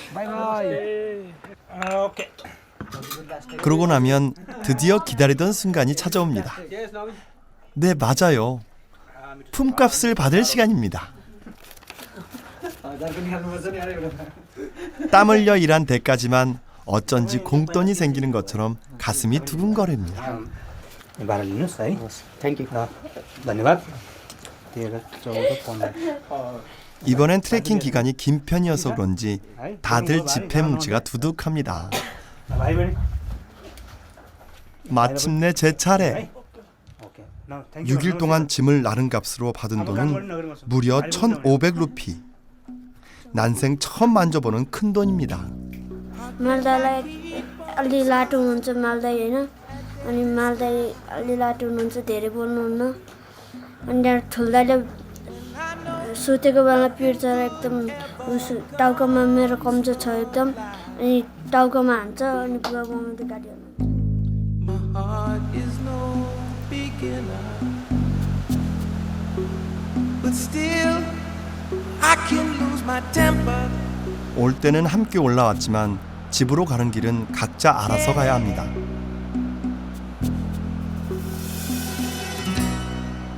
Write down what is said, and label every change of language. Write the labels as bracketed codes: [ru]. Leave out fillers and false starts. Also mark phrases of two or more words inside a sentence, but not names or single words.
[ko] 그러고 나면 드디어 기다리던 순간이 찾아옵니다. 네, 맞아요. 품값을 받을 시간입니다. 땀 흘려 일한 대가지만 어쩐지 공돈이 생기는 것처럼 가슴이 두근거립니다. [ne] बाह्र लिनुहोस् है [en] thank you [ne] धन्यवाद 13, 14, 15 [ko] 이번엔 트레킹 기간이 긴 편이어서 그런지 다들 지폐 뭉치가 두둑합니다. [ne] भाइ बहिनी [ko] 마침내 제 차례. [ne] ओके न [en] thank you [ko] 6일 동안 짐을 나른 값으로 받은 돈은 무려 1,500루피. 난생 처음 만져보는 큰 돈입니다. [ne] मालदालाई अलि लाटो हुनुहुन्छ मालदाई होइन अनि मालदाई अलि लाटो हुनुहुन्छ धेरै बोल्नुहुन्न अनि त्यहाँ ठुल्दाले सुतेको बेला पिट्छ र एकदम टाउकोमा मेरो कम्जोर छ एकदम अनि टाउकोमा हान्छ अनि बुवा बनाउँदै गाडी [ko] 올 때는 함께 올라왔지만 집으로 가는 길은 각자 알아서 가야 합니다.